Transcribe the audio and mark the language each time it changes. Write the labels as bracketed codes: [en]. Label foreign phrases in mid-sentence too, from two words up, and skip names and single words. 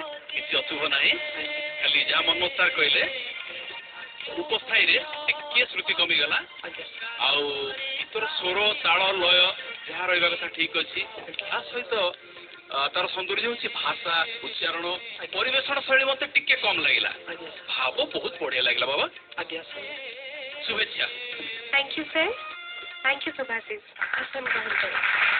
[or] କିଛି ଅଶୁଭ ନାହିଁ ଖାଲି ଯାହା ମନମତ ସାର୍ କହିଲେ ଉପସ୍ଥାୟୀରେ ଟିକେ ଶ୍ରୁତି କମିଗଲା ଆଜ୍ଞା ଆଉ ଗୀତର ସ୍ୱର ତାଳ ଲୟ ଯାହା ରହିବା କଥା ଠିକ ଅଛି ତା ସହିତ ତାର ସୌନ୍ଦର୍ଯ୍ୟ ହେଉଛି ଭାଷା ଉଚ୍ଚାରଣ ପରିବେଷଣ ଶୈଳୀ ମୋତେ ଟିକେ କମ୍ ଲାଗିଲା ଆଜ୍ଞା ଭାବ ବହୁତ ବଢିଆ ଲାଗିଲା ବାବା ଆଜ୍ଞା ସାର୍ [hi] शुभेच्छा। [en] Thank you sir. Thank you Subhashish. [hi] आसन ग्रहण करें।